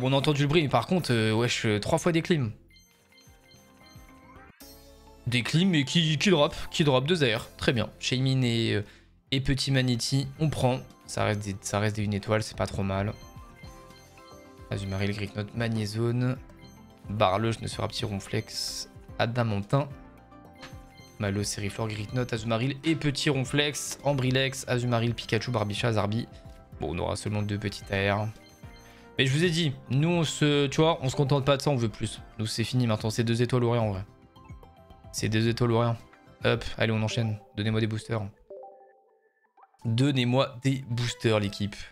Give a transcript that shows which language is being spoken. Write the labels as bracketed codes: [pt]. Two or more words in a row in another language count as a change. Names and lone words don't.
[fr] Bon, on a entendu le bruit, mais par contre, wesh, 3 fois des clims. Des clims, mais qui drop 2 airs. Très bien. Shaymin et Petit Magnéti, on prend. Ça reste des 1 étoile, c'est pas trop mal. Azumarill, Gricknote, Magnézone. Barleuge, ne sera petit Ronflex. Adamantin. Malo, Seriflore, Gricknote, Azumarill et Petit Ronflex. Ambrilex, Azumarill, Pikachu, Barbicha, Zarbi. Bon, on aura seulement 2 petites AR. Mais je vous ai dit, nous, tu vois, on se contente pas de ça, on veut plus. Nous, c'est fini maintenant, c'est 2 étoiles ou rien en vrai. C'est 2 étoiles ou rien. Hop, allez, on enchaîne. Donnez-moi des boosters. Donnez-moi des boosters, l'équipe.